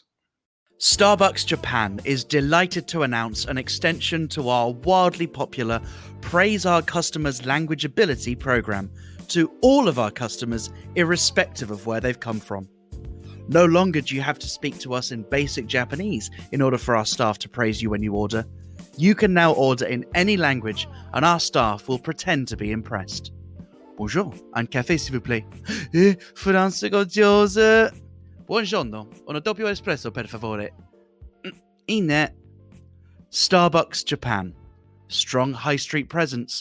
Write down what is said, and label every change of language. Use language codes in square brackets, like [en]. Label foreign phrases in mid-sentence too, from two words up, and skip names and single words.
[en] Starbucks Japan is delighted to announce an extension to our wildly popular Praise Our Customers' Language Ability program to all of our customers, irrespective of where they've come from. No longer do you have to speak to us in basic Japanese in order for our staff to praise you when you order. You can now order in any language and our staff will pretend to be impressed. [fr] Bonjour, un café s'il vous plaît. [ja] フランス語上手. [it] Buongiorno, un doppio espresso per favore. [ja] いいね. [en] Starbucks Japan. Strong high street presence.